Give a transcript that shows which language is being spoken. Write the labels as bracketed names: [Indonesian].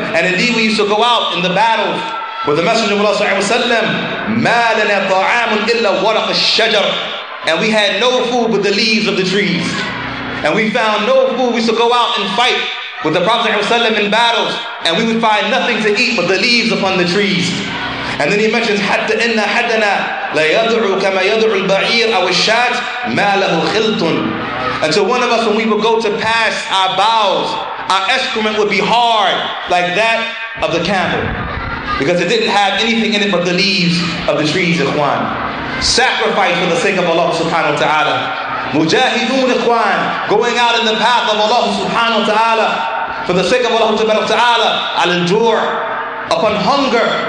[English] And indeed, we used to go out in the battles with the Messenger of Allah صلى الله عليه وسلم. [Arabic] مَا لَنَا طَعَامٌ إِلَّا وَرَقَ الشَّجَرِ. [English] And we had no food but the leaves of the trees. And we found no food. We used to go out and fight with the Prophet ﷺ in battles, and we would find nothing to eat but the leaves upon the trees. [Arabic] And then he mentions, حَتَّى إِنَّ حَدَّنَا لَيَدْعُ كَمَا يَدْعُ الْبَعِيرُ أَوْ الشَّاةُ مَا لَهُ خِلْطٌ. [English] Until one of us, when we would go to pass our bowels, our excrement would be hard like that of the camel, because it didn't have anything in it but the leaves of the trees, Ikhwan. Sacrifice for the sake of Allah subhanahu wa ta'ala. Mujahidun, Ikhwan, going out in the path of Allah subhanahu wa ta'ala, for the sake of Allah subhanahu wa ta'ala, al-jur', upon hunger.